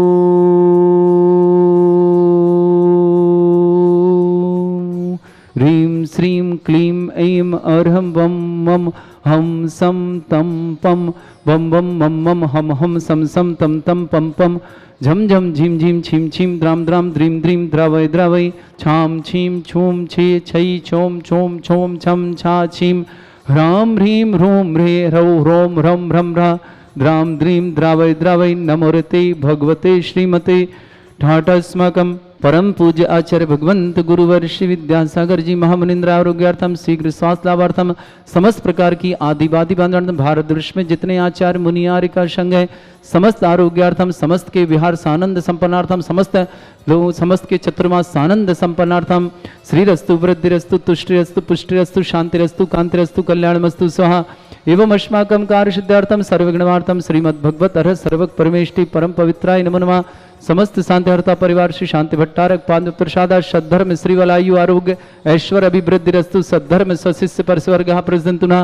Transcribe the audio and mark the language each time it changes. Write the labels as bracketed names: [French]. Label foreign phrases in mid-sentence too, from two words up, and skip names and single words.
[Sanskrit] ह्रीं श्रीं क्लीं ऐं अर्हं वं मम हम सम तम पम वम वम मम मम हम हम सम सम तम तम पम पम झम झम झीम झीम छीम छीम द्राम द्राम द्रीम द्रीम द्रावय द्रावय छाम छीम छूम छे छै छोम छोम छोम छम छा छीम ह्राम ह्रीं ह्रूं ह्रे ह्रौ ह्रों ह्रम ह्रम ह्रा द्राम द्रीम द्रावय द्रावय नमोरते भगवते श्रीमते ठाटस्माकं परम पूज्य आचार्य भगवंत गुरुवर श्री विद्यासागर जी महामुनिंद्र आरोग्यार्थम शीघ्र स्वास्थ्य लाभार्थम समस्त प्रकार की आदिवादी बांधवार्थम [Hindi] भारत वर्ष में जितने आचार्य मुनियार का संघ है [Sanskrit] समस्त आरोग्यार्थम समस्त के विहार सानंद संपन्नार्थम समस्त के चतुर्मास सानंद संपन्नार्थम श्रीरस्तु वृद्धिरस्तु तुष्टिरस्तु पुष्टिरस्तु शांतिरस्तु कांतिरस्तु कल्याणमस्तु स्वाहा एवं अस्माकं कार्य सिद्धार्थम सर्वगुणवार्थम श्रीमद्भगवत अर्ह सर्वक परमेष्टि परम पवित्राय नमो नमः समस्त शांतिहर्ता परिवार श्री शांति भट्टारक पाद प्रसादा सद्धर्म श्रीवलायु आरोग्य ऐश्वर्य अभिवृद्धिरस्तु सद्धर्म स्वशिष्य परस्वर्ग प्रसंतुना